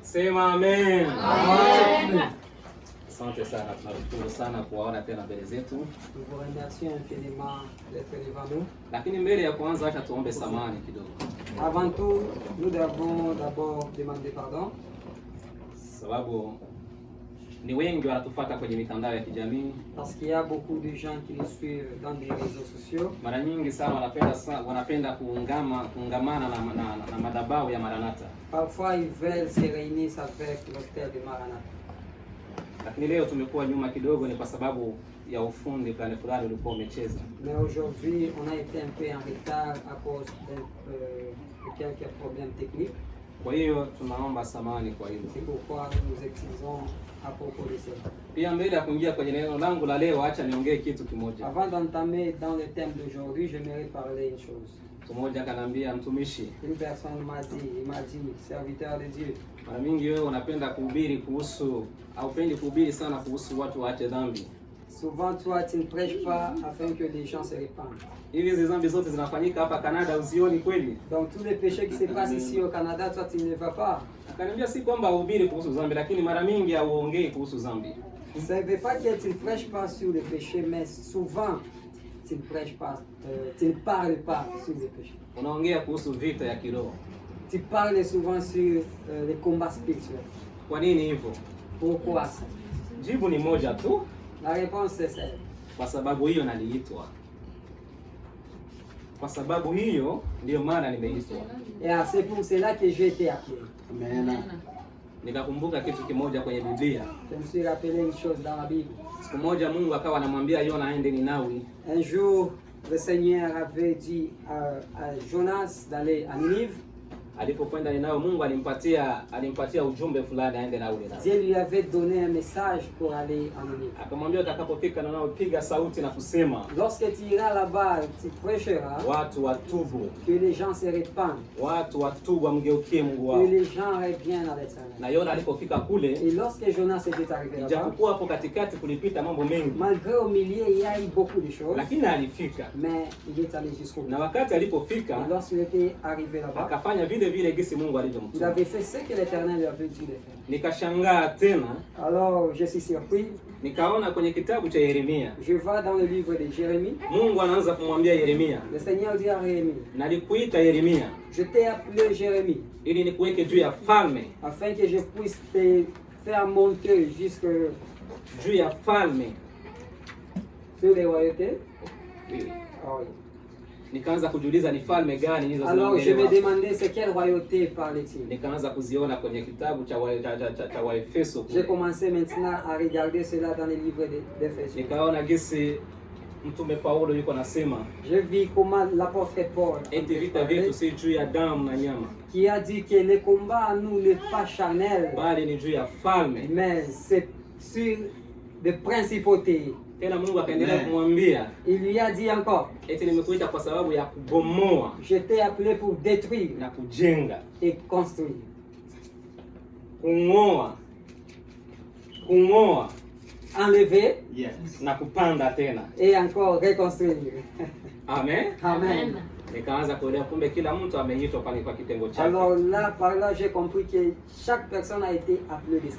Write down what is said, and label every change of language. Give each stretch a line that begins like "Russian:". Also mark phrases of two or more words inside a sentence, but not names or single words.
Swahili: Sema amen. Amen. Asante sana, tunashukuru sana kuwaona tena mbele zetu.
French: Nous vous remercions infiniment d'être devant nous.
Swahili: Lakini mbele ya kuanza, acha tuombe samahani kidogo.
French: Avant tout, nous devons d'abord demander pardon.
Swahili: Sababu ni wengi wanatufuata kwenye mitandao ya kijamii.
French: Parce qu'il y a beaucoup de gens qui nous suivent dans les réseaux sociaux.
Swahili: Mara nyingi sana wanapenda kuungamana na madhabahu ya Maranatha.
French: Parfois ils veulent se réunir avec l'hôtel de Maranatha.
Swahili: Lakini leo tumekuwa nyuma kidogo, ni kwa sababu ya ufundi fulani ulikuwa umecheza.
French: Mais aujourd'hui, on a été un peu en retard à cause de quelques problèmes techniques.
Swahili: Kwa hiyo tunaomba samahani kwa hilo.
French: C'est pourquoi nous nous excusons à propos de ça.
Swahili: Pia mbele ya kuingia kwenye neno langu la leo, acha niongee kitu kimoja.
French: Avant d'entamer dans le thème d'aujourd'hui, j'aimerais parler une chose.
Swahili: Mmoja kanambia, mtumishi,
French: Une personne m'a dit, serviteur de Dieu,
Swahili: mara mingi wewe unapenda kuhubiri kuhusu, haupendi kuhubiri sana kuhusu watu waache dhambi.
French: souvent toi tu ne prêches pas afin que les gens se répandent.
Swahili: Hizi dhambi zote zinafanyika hapa Canada, usioni kweli?
French: Donc tous les péchés qui se passent ici au Canada, toi tu ne vas pas.
Swahili: Akaniambia si kwamba uhubiri kuhusu dhambi, lakini mara mingi hauongei kuhusu dhambi.
French: Ça ne veut pas que tu ne prêches pas sur le péché, mais souvent tu ne prêches pas, tu ne parles pas sur le péché.
Swahili: Unaongea kuhusu vita ya kiroho.
French: Tu parles souvent sur les combats spirituels.
Swahili: Kwa nini hivyo?
French: Pourquoi ça?
Swahili: Jibu ni moja tu,
French: La réponse c'est celle.
Swahili: kwa sababu hiyo naliitwa. Kwa sababu hiyo ndio maana nimeitwa.
French: Et c'est pour cela que j'ai été appelé.
Swahili: Amen. Nikakumbuka kitu kimoja kwenye Biblia.
French: Je me suis rappelé une chose dans la Bible.
Swahili: Siku moja Mungu akawa anamwambia Yona aende Ninawi.
French: Un jour, le Seigneur avait dit à Jonas d'aller à Ninive.
Swahili: Alipokwenda Ninawi, Mungu alimpatia ujumbe fulani aende na ule Ninawi.
French: Dieu lui avait donné un message pour aller à Ninive.
Swahili: Akamwambia utakapofika Ninawi, piga sauti na kusema,
French: Lorsque tu iras là-bas, tu prêcheras
Swahili: watu watubu,
French: que les gens se répandent,
Swahili: watu watubu wamgeukie Mungu
French: que
Swahili: wao.
French: les gens reviennent à l'Éternel.
Swahili: Na Yona alipofika kule,
French: Et lorsque Jonas était arrivé là-bas,
Swahili: ijapokuwa hapo katikati kulipita mambo mengi,
French: malgré au milieu il y a eu beaucoup de choses,
Swahili: lakini alifika.
French: mais il est allé jusqu'au bout.
Swahili: Na wakati alipofika,
French: Et lorsqu'il était arrivé là-bas,
Swahili: akafanya vile vile gisi Mungu
French: il
Swahili: alivyomtuma.
French: avait fait ce que l'Éternel lui avait dit de faire.
Swahili: Nikashangaa tena,
French: Alors je suis surpris,
Swahili: nikaona kwenye kitabu cha Yeremia,
French: je vois dans le livre de Jérémie,
Swahili: Mungu anaanza kumwambia Yeremia,
French: le Seigneur dit à Jérémie,
Swahili: nalikuita Yeremia
French: je t'ai appelé Jérémie,
Swahili: ili nikuweke juu ya falme,
French: afin que je puisse te faire monter jusque
Swahili: juu ya falme.
French: sur les royautés. Ah oui.
Swahili: Nikaanza kujiuliza ni falme gani hizo
French: Alors je me
Swahili: zinaongelewa.
French: demandais c'est quelle royauté parlait-il.
Swahili: Nikaanza kuziona kwenye kitabu cha Waefeso.
French: J'ai commencé maintenant à regarder cela dans les livres d'Éphésiens.
Swahili: Nikaona gisi mtume Paulo yuko nasema,
French: Je vis comment l'apôtre Paul
Swahili: eti vita vyetu si juu ya damu na nyama,
French: qui a dit que le combat à nous n'est pas charnel,
Swahili: bali ni juu ya falme.
French: mais c'est sur des principautés.
Swahili: Tena Mungu akaendelea kumwambia,
French: Il lui a dit encore,
Swahili: eti nimekuita kwa sababu ya kubomoa
French: je t'ai appelé pour détruire
Swahili: na kujenga,
French: et construire.
Swahili: kung'oa
French: Enlever
English: Yes.
Swahili: na kupanda tena.
French: et encore reconstruire.
Swahili: Amen. Amen. Nikaanza kuelewa kumbe kila mtu ameitwa pale kwa kitengo chake.
French: Alors là, par là, j'ai compris que chaque personne a été appelée de sa